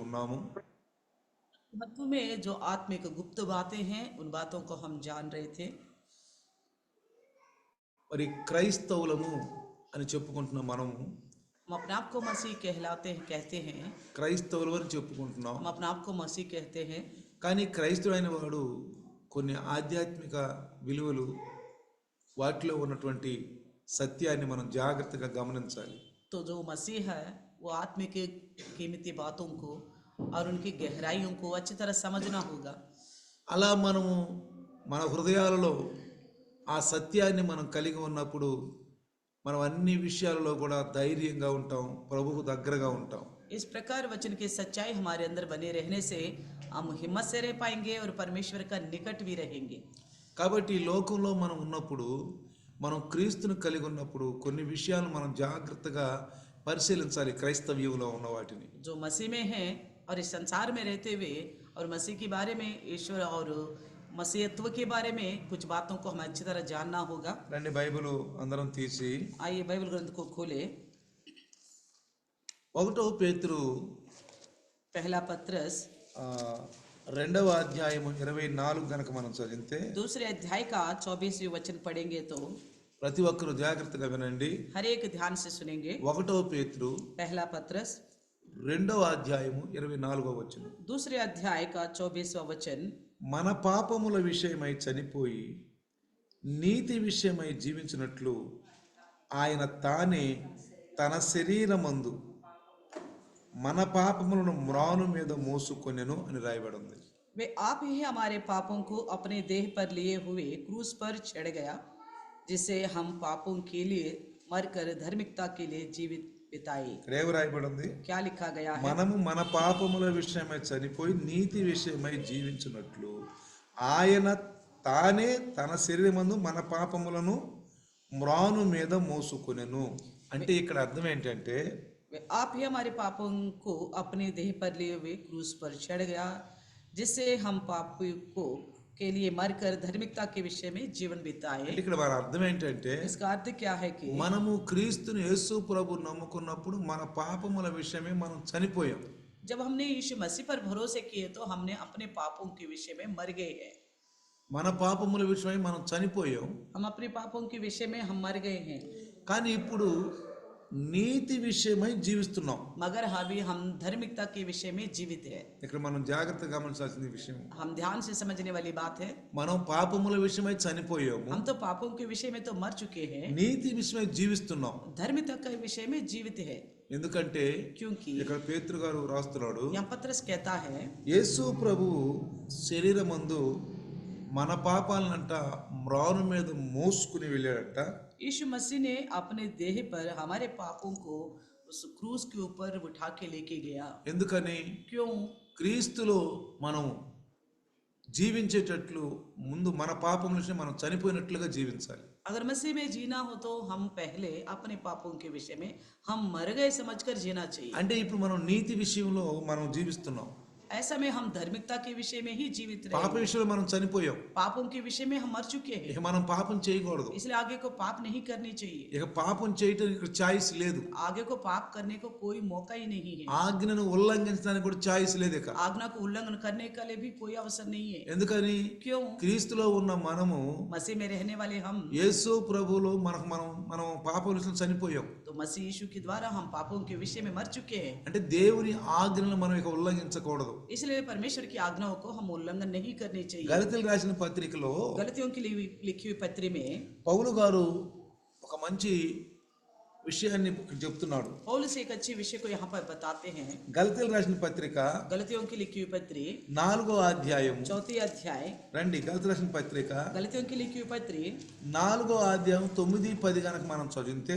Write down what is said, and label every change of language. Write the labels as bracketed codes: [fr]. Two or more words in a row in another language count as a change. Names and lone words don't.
[te] ఉన్నాము. [hi] मत्तू में जो आत्मिक गुप्त बातें हैं उन बातों को हम जान रहे थे. [te] మరి క్రైస్తవులము అని చెప్పుకుంటున్న మనము [hi] हम अपने आप को मसीह कहते हैं. [te] క్రైస్తవులు అని చెప్పుకుంటున్నాం. [hi] हम अपने आप को मसीह कहते हैं. [te] కానీ క్రైస్తవుడైన వాడు కొన్ని ఆధ్యాత్మిక విలువలు వాటిలో ఉన్నటువంటి సత్యాన్ని మనం జాగ్రత్తగా గమనించాలి. [hi] तो जो मसीह है वो आत्मिक कीमती बातों को और उनकी गहराइयों को अच्छी तरह समझना होगा. [te] అలా మనము మన హృదయాలలో ఆ సత్యాన్ని మనం కలిగి ఉన్నప్పుడు మనం అన్ని విషయాలలో కూడా ధైర్యంగా ఉంటాం, ప్రభువుకు దగ్గరగా ఉంటాం. [hi] इस प्रकार वचन की सच्चाई हमारे अंदर बने रहने से हम हिम्मत से रह पाएंगे और परमेश्वर का निकट भी रहेंगे. [te] కాబట్టి ఈ లోకంలో మనం ఉన్నప్పుడు, మనం క్రీస్తును కలిగి ఉన్నప్పుడు కొన్ని విషయాలు మనం జాగ్రత్తగా పరిశీలించాలి. క్రైస్తవ్యంలో ఉన్న వాటిని [hi] जो मसीह में है और इस संसार में रहते हुए और मसीह के बारे में, ईश्वर और मसीहत्व के बारे में कुछ बातों को हमें अच्छी तरह जानना होगा. [te] రండి బైబిల్ అందరం తీసి [hi] आइए बाइबल ग्रंथ को खोले. [te] 1 పేతురు [hi] पहला पत्रस [te] 2వ అధ్యాయము 24 గనక మనం చదివితే [hi] दूसरे अध्याय का 24वें वचन पढ़ेंगे तो [te] ప్రతి ఒక్కరు జాగ్రత్తగా వినండి. [hi] हर एक ध्यान से सुनेंगे. [te] 1వ పేతురు [hi] पहला पत्रस [te] 2వ అధ్యాయము 24వ వచనం. [hi] दूसरे अध्याय का 24वां वचन. [te] మన పాపముల విషయమై చనిపోయి నీతి విషయమై జీవించినట్లు ఆయన తానే తన శరీరమందు మన పాపములను మ్రాను మీద మోసుకొనెను అని రాయబడి ఉంది. [hi] वे आप ही हमारे पापों को अपने देह पर लिए हुए क्रूस पर चढ़ गया, जिससे हम पापों के लिए मरकर धार्मिकता के लिए जीवित बिताए. [te] ఇక్కడ ఏమి రాయబడి ఉంది? [hi] क्या लिखा गया है? [te] మనము మన పాపముల విషయమై చనిపోయి నీతి విషయమై జీవించినట్లు ఆయన తానే తన శరీరమందు మన పాపములను మ్రాను మీద మోసుకొనెను. అంటే ఇక్కడ అర్థం ఏంటంటే [hi] आप ही हमारे पापों को अपने देह पर लिए हुए क्रूस पर चढ़ गया, जिससे हम पापों को के लिए मरकर धार्मिकता के विषय में जीवन बिताए. [te] ఇక్కడ మన అర్థం ఏంటంటే [hi] इसका अर्थ क्या है कि [te] మనము క్రీస్తుని యేసు ప్రభువుని నమ్ముకున్నప్పుడు మన పాపముల విషయమే మనం చనిపోయాం. [hi] जब हमने यीशु मसीह पर भरोसे किए तो हमने अपने पापों के विषय में मर गए हैं. [te] మన పాపముల విషయమై మనం చనిపోయాం. [hi] हम अपने पापों के विषय में हम मर गए हैं. [te] కానీ ఇప్పుడు నీతి విషయమై జీవిస్తున్నాం. [hi] मगर अभी हम धार्मिकता के विषय में जीवित है. [te] ఇక్కడ మనం జాగ్రత్తగా గమనించాల్సిన విషయం, [hi] हम ध्यान से समझने वाली बात है, [te] మనం పాపముల విషయమై చనిపోయాము, [hi] हम तो पापों के विषय में तो मर चुके हैं, [te] నీతి విషయమై జీవిస్తున్నాం. [hi] धार्मिकता के विषय में जीवित है. [te] ఎందుకంటే [hi] क्योंकि [te] ఇక్కడ పేతురు గారు రాస్తున్నాడు, [hi] यहाँ पत्रस कहता है [te] యేసు ప్రభువు శరీరమందు మన పాపాలనంట మ్రాను మీద మోసుకుని వెళ్ళాడట. [hi] यीशु मसीह ने अपने देह पर हमारे पापों को उस क्रूस के ऊपर उठा के लेके गया. [te] ఎందుకని? [hi] क्यों? [te] క్రీస్తులో మనం జీవించేటట్లు ముందు మన పాపముల విషయం మనం చనిపోయినట్లుగా జీవించాలి. [hi] अगर मसीह में जीना हो तो हम पहले अपने पापों के विषय में हम मर गए समझकर जीना चाहिए. [te] అంటే ఇప్పుడు మనం నీతి విషయంలో మనం జీవిస్తున్నాం, [hi] ऐसा में हम धार्मिकता के विषय में ही जीवित [te] పాప [hi] रहे. [te] విషయంలో మనం చనిపోయాం. [hi] पापों के विषय में हम मर चुके हैं, [te] ఇక మనం పాపం చేయకూడదు. [hi] इसलिए आगे को पाप नहीं करनी चाहिए. [te] ఇక పాపం చేయటం ఇక్కడ ఛాయిస్ లేదు. [hi] आगे को पाप करने को कोई मौका ही नहीं है. [te] ఆజ్ఞను ఉల్లంఘించడానికి కూడా ఛాయిస్ లేదు. ఇక [hi] आज्ञा को उल्लंघन करने का लिए भी कोई अवसर नहीं है. [te] ఎందుకని? [hi] क्यों? [te] క్రీస్తులో ఉన్న మనము [hi] मसीह में रहने वाले हम, [te] యేసు ప్రభువులో మనం మనం పాప విషయంలో చనిపోయాం. [hi] तो मसीह यीशु के द्वारा हम पापों के विषय में मर चुके हैं. [te] అంటే దేవుని ఆజ్ఞలను మనం ఇక ఉల్లంఘించకూడదు. [hi] इसलिए परमेश्वर की आज्ञाओं को हम उल्लंघन नहीं करनी चाहिए. [te] గలతీయులకు రాసిన పత్రికలో [hi] गलतियों के लिए लिखी हुई पत्री में [te] పౌలు గారు ఒక మంచి విషయాన్ని చెప్తున్నాడు. [hi] पौलुस एक अच्छे विषय को यहाँ पर बताते हैं. [te] గలతీయులకు రాసిన పత్రిక [hi] गलतियों की लिखी हुई पत्री [te] 4వ అధ్యాయం, [hi] 4 अध्याय. [te] రండి గలతీయులకు రాసిన పత్రిక [hi] गलतियों की लिखी हुई पत्री [te] 4వ అధ్యాయం 9, 10 గనక మనం చదివితే